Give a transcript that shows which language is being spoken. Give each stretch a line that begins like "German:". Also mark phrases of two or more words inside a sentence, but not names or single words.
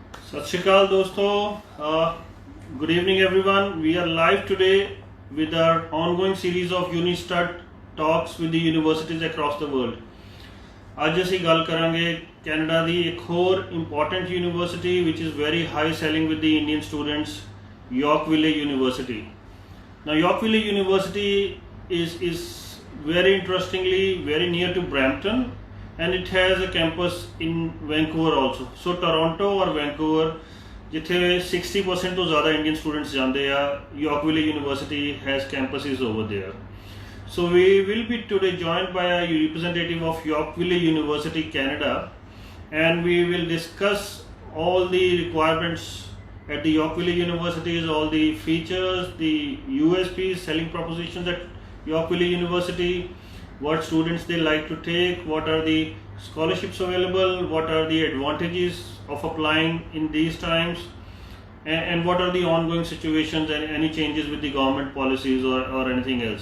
Punjabi: ਸਤ ਸ੍ਰੀਕਾਲ ਦੋਸਤੋਂ.
English: Good evening everyone. We are live today with our ongoing series of Unistud talks with the universities across the world.
Punjabi: ਅੱਜ ਅਸੀਂ ਗੱਲ ਕਰਾਂਗੇ ਕੈਨੇਡਾ ਦੀ ਇੱਕ ਹੋਰ
English: important university which is very high selling with the Indian students,
Punjabi: Yorkville University.
English: Now Yorkville University is very interestingly very near to Brampton, and it has a campus in Vancouver also. So Toronto or Vancouver,
Punjabi: ਜਿੱਥੇ 60% ਤੋਂ ਜ਼ਿਆਦਾ ਇੰਡੀਅਨ ਸਟੂਡੈਂਟਸ ਜਾਂਦੇ ਆ,
English: Yorkville University has campuses over there. So we will be today joined by a representative of Yorkville University Canada, and we will discuss all the requirements at the Yorkville Universities, all the features, the USPs, selling propositions at Yorkville University, what students they like to take, what are the scholarships available, what are the advantages of applying in these times, and what are the ongoing situations and any changes with the government policies or anything else.